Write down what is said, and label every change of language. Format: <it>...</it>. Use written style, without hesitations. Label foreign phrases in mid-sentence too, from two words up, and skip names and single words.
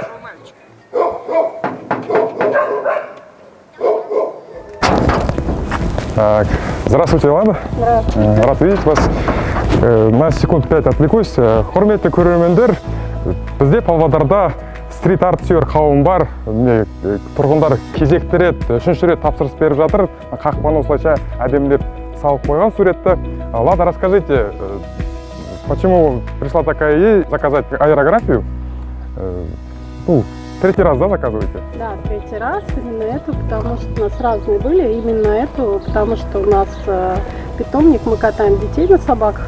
<ru>Здравствуйте, ладно? Здравствуйте. Рад видеть вас. На секунд 5 отвлекусь.</ru> <kk>Құрметті көрермендер, бізде Павлодарда стрит-арт сүйер қауым бар. Тұрғындар кезекті рет, үшінші рет тапсырыс беріп жатыр. Қақпаны осылайша әдемілеп салып қойған суретті.</kk> <ru>Ладно, расскажите, почему пришла такая идея заказать аэрографию? Третий раз, да, заказываете? Да, третий раз. Именно эту, потому что у нас разные были. Именно эту, потому что у нас питомник, мы катаем детей на собаках.</ru>